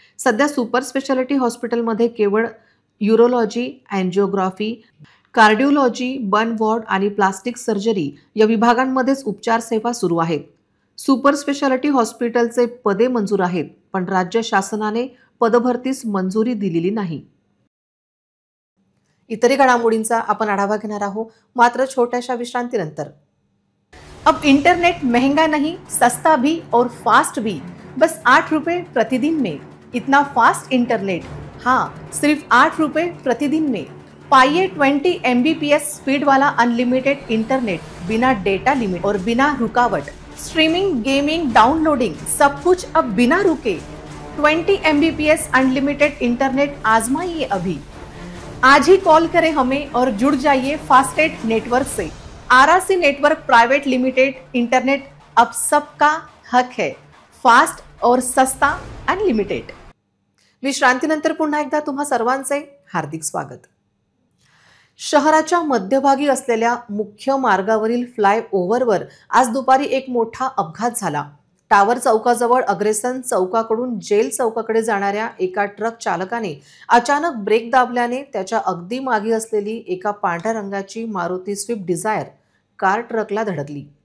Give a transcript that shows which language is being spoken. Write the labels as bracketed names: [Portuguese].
[Marathi] सध्या super speciality हॉस्पिटलमध्ये केवळ urology, angiography, cardiology, burn ward आणि प्लास्टिक सर्जरी या विभागांमध्येच उपचार सेवा सुरू आहेत. सुपर स्पेशालिटी हॉस्पिटलचे पदे मंजूर आहेत, पण राज्य शासनाने पदभरतीस मंजुरी दिलेली नाही. इतरही घडामोडींचा आपण आढावा घेणार आहोत, मात्र छोट्याशा विश्रांतीनंतर. [Hindi] अब इंटरनेट महंगा नहीं, सस्ता भी और फास्ट भी, बस 8 रुपए प्रतिदिन में. इतना फास्ट इंटरनेट, हाँ, सिर्फ 8 रुपए प्रतिदिन में. पाइए 20 MBPS स्पीड वाला अनलिमिटेड इंटरनेट, बिना डेटा लिमिट और बिना रुकावट. स्ट्रीमिंग, गेमिंग, डाउनलोडिंग, सब कुछ अब बिना रुके. 20 MBPS अनलिमिटेड इंटरनेट आजमाइए अभी. आज ही कॉल करें हमें और जुड़ जाइए फास्टेट नेटवर्क से. RRC network private limited internet अब सबका हक है. फास्ट और सस्ता अनलिमिटेड. [Marathi] विश्रांतीनंतर पुन्हा एकदा तुम्हा सर्वांचे हार्दिक स्वागत. शहराच्या मध्यभागी असलेल्या मुख्य मार्गावरील फ्लायओव्हरवर आज दुपारी एक मोठा अपघात झाला. टावर चौकाजवळ अग्रेसन चौकाकडून जेल चौकाकडे जाणाऱ्या एका ट्रक चालकाने अचानक ब्रेक दाबल्याने त्याच्या अगदी मागे असलेली एका पांढऱ्या रंगाची मारुती स्विफ्ट डिझायर कार ट्रकला धडकली.